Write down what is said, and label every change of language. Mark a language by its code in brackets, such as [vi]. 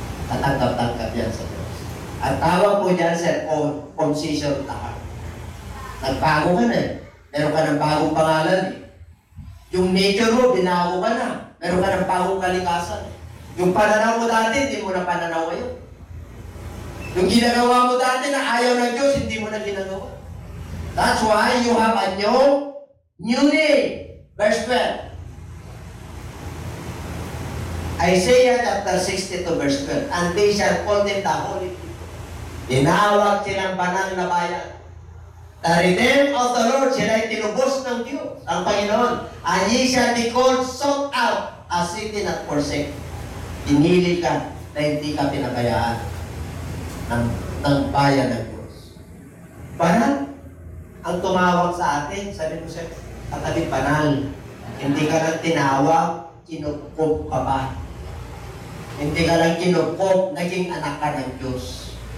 [tl] Tatanggap-tanggap yan sa Diyos. Ang tawag po dyan, [en] circumcision of the heart. [tl] Nagbago ka na eh. Meron ka ng bagong pangalan eh. Yung nature mo, binago ka na. Meron ka ng bagong kalikasan eh. Yung pananaw mo dati, hindi mo na pananaw ngayon. Yung ginagawa mo dati na ayaw ng Diyos, hindi mo na ginagawa. [en] That's why you have a new name. Verse 12. Isaiah chapter 62 verse 12. And they shall call them the holy people. [tl] Tinawag silang banal na bayan. [en] The redeemed of the Lord, [tl] sila'y tinubos ng Diyos, ang Panginoon. [en] And ye shall be called sought out, a city not forsaken. [tl] Pinili ka na hindi ka pinabayaan ng bayan ng Diyos. Banal ang tumawag sa atin, sabi mo siya, katabi banal. Hindi ka lang tinawag, kinupkup ka ba? Hindi ka lang kinupkup, naging anak ka ng Diyos.